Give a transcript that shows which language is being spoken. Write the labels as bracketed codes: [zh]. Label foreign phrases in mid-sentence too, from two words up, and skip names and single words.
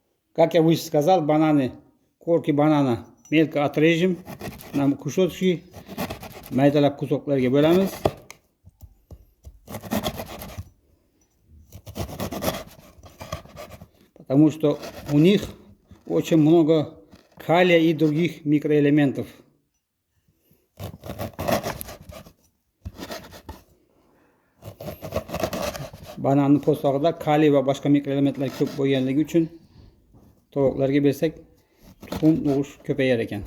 [ru] Как я выше сказал, бананы, корки банана мелко отрежем на кусочки, [uz] maydalab кусокларga bo'lamiz. [ru] Потому что у них очень много калия и других микроэлементов. [uz] Bananın po'stlog'ida kaliy va boshqa mikroelementlar ko'p bo'lganligi uchun tovuqlarga bersak, tuxum tug'ish ko'payar ekan.